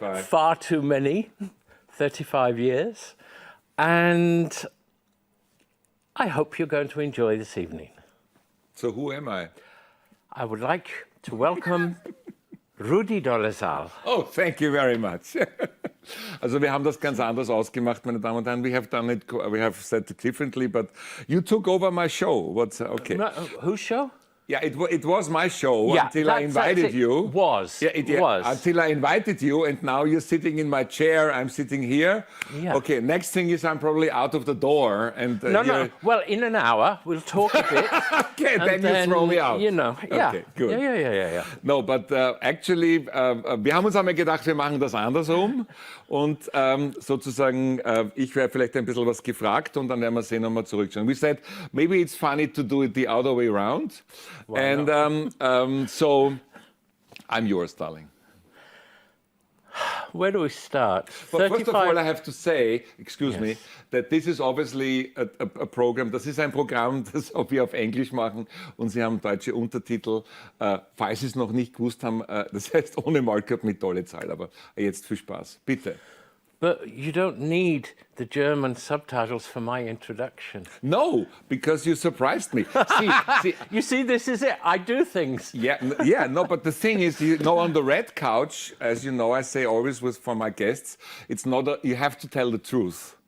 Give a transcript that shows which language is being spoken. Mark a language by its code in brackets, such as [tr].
[en] 35. far too many, 35 years. And I hope you're going to enjoy this evening. So who am I? I would like to welcome Rudi Dolezal. Oh, thank you very much. [de] Also wir haben das ganz anders ausgemacht, meine Damen und Herren. [en] We have said it differently, but you took over my show. What's okay? No, whose show? Yeah, it was my show Yeah, until I invited you. [de] Was. Was. [en] Until I invited you, and now you're sitting in my chair. I'm sitting here. Yeah. Okay. Next thing is I'm probably out of the door, and No. Well, in an hour we'll talk a bit. Okay, and then you throw me out. You know. Yeah. Okay, good. Yeah. No, but actually, [de] wir haben uns einmal gedacht, wir machen das andersrum. Und sozusagen, ich werde vielleicht ein bisschen was gefragt und dann werden wir sehen, ob wir zurückschauen. [en] We said, maybe it's funny to do it the other way around. And so, I'm yours, darling. Where do we start? But first of all, I have to say, excuse me, that this is obviously a program. [de] Das ist ein Programm, das wir auf Englisch machen und Sie haben deutsche Untertitel. Falls Sie es noch nicht gewusst haben, das heißt ohne Markup mit Dolezal. Aber jetzt viel Spaß. Bitte. [en] But you don't need the German subtitles for my introduction. No, because you surprised me. See, You see, this is it. I do things. no, but the thing is, on the red couch, as you know, I say always for my guests, it's not you have to tell the truth.